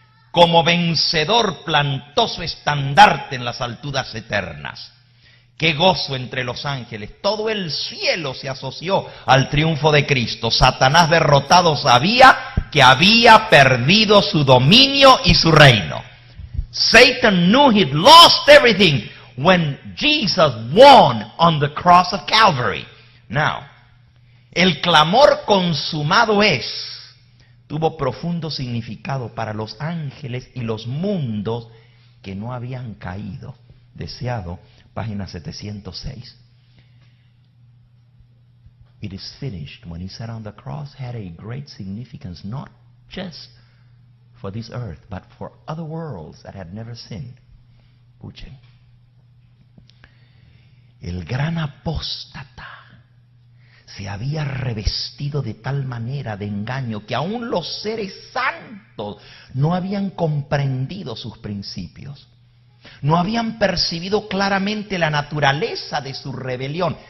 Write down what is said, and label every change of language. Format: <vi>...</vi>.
<es>Como vencedor plantó su estandarte en las alturas eternas. ¡Qué gozo entre los ángeles! Todo el cielo se asoció al triunfo de Cristo. Satanás derrotado sabía que había perdido su dominio y su reino.</es> <en>Satan knew he'd lost everything when Jesus won on the cross of Calvary.</en> <es>Now, el clamor consumado es, tuvo profundo significado para los ángeles y los mundos que no habían caído. Deseado, página 706.</es> <en>It is finished when he sat on the cross had a great significance, not just for this earth, but for other worlds that had never sinned.</en> <es>Escuchen. El gran apóstata se había revestido de tal manera de engaño que aún los seres santos no habían comprendido sus principios. No habían percibido claramente la naturaleza de su rebelión.</es>